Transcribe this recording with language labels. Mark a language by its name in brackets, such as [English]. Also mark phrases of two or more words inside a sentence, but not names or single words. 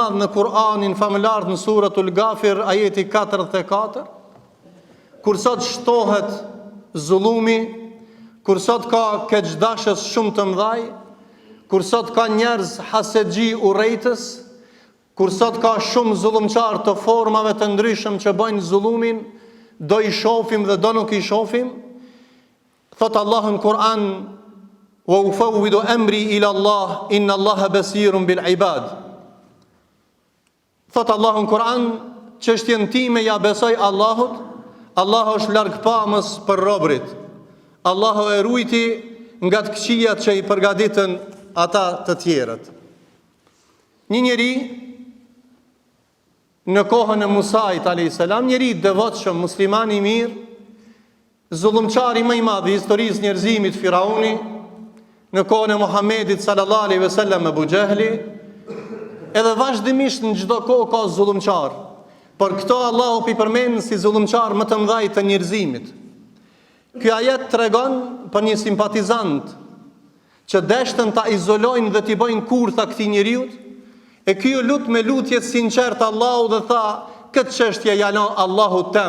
[Albanian] Madh në Kur'anin famëlar në suratul Ghafir ajeti 44, kur sot shtohet zullumi, kur sot ka keqdashës shumë të mëdhaj, kur sot ka njerëz hasedxhi urrejtës, kur sot ka shumë zullumçar të formave të ndryshëm që bëjnë zullumin, do i shohim dhe do nuk i shohim. Thot Allahu në Kur'an: [Arabic] "وأفوض أمري إلى الله إن الله بصير بالعباد." [Albanian] Thot Allahu në Kur'an: "Çështjen time ja besoj Allahut, Allahu është larg pamës për robrit. Allahu e ruajti nga të këqijat që i përgatitën ata të tjerët." Një njeri në kohën e Musait [Arabic] عليه السلام, [Albanian] njeri i devotshëm, musliman i mirë, zullumçari më i madh i historisë njerëzimit, Firauni, në kohën e Muhamedit [Arabic] صلى الله عليه وسلم, [Albanian] Abu Jahli, edhe vazhdimisht në çdo kohë ka zullumçar. Por këto Allahu i përmend si zullumçar më të mëdhaj të njerëzimit. Ky ajet tregon për një simpatizant që deshtën ta izolojnë dhe t'i bëjnë kurtha këtij njeriu, e ky u lut me lutjet sinqert Allahu dhe tha: "Këtë çështje ja la Allahu tem.